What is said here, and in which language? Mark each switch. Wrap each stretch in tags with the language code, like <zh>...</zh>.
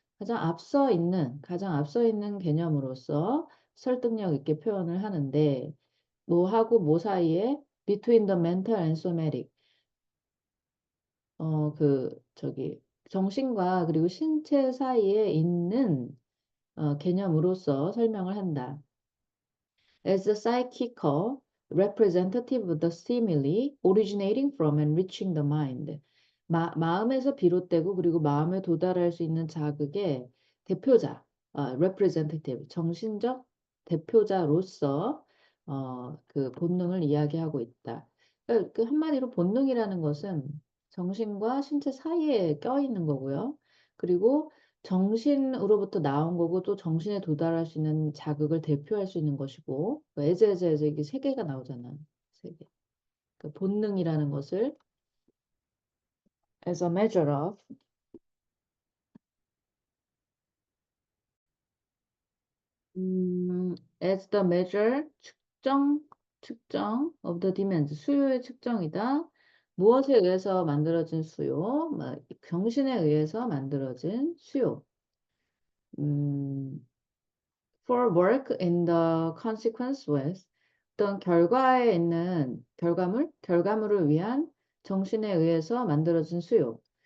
<ko>가장 앞서 있는 개념으로서 설득력 있게 표현을 하는데 뭐하고 뭐 사이에</ko> <en>between the mental and somatic</en> <ko>저기 정신과 그리고 신체 사이에 있는 개념으로서 설명을 한다.</ko> <en>As a psychical representative of the stimuli originating from and reaching the mind.</en> <ko>마음에서 비롯되고 그리고 마음에 도달할 수 있는 자극의 대표자, representative, 정신적 대표자로서 그 본능을 이야기하고 있다. 그 한마디로 본능이라는 것은 정신과 신체 사이에 껴있는 거고요. 그리고 정신으로부터 나온 거고 또 정신에 도달할 수 있는 자극을 대표할 수 있는 것이고 에즈 이게 세 개가 나오잖아. 세 개. 그 본능이라는 것을</ko> <en>as a measure of as the measure 측정 of the demand</en> <ko>수요의 측정이다. 무엇에 의해서 만들어진 수요? 정신에 의해서 만들어진 수요.</ko> <en>for work in the consequence with</en> <ko>어떤 결과에 있는 결과물을 위한 정신에 의해서 만들어진 수요.</ko>